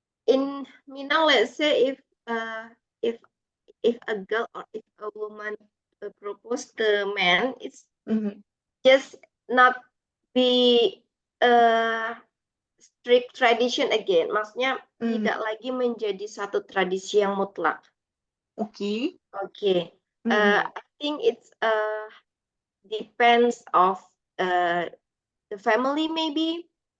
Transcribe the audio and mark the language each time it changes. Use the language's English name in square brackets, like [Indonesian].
[English] In Minang, let's say if a girl or if a woman propose to a man, it's just not be strict tradition again. [Indonesian] Maksudnya tidak lagi menjadi satu tradisi yang mutlak. [English] Okay. I think it's depends of the family maybe.